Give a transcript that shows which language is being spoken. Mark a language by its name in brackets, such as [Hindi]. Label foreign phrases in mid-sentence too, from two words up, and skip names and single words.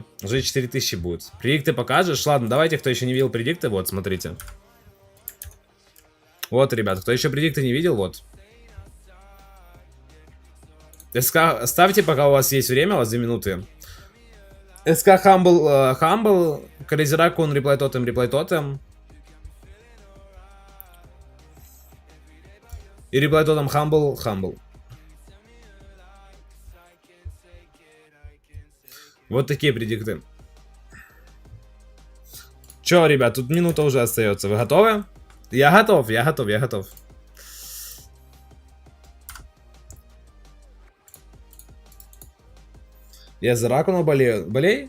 [Russian] Уже 4000 будет. Предикты покажешь? Ладно, давайте, кто еще не видел предикты, вот, смотрите. Вот, ребят, кто еще предикты не видел, вот. СК, ставьте, пока у вас есть время, у вас 2 минуты. СК Humble, Crazy Raccoon, реплай Totem. И реплай Totem Humble. Вот такие предикты. Че, ребят, тут минута уже остается. Вы готовы? Я готов. Я за Ракуна болею?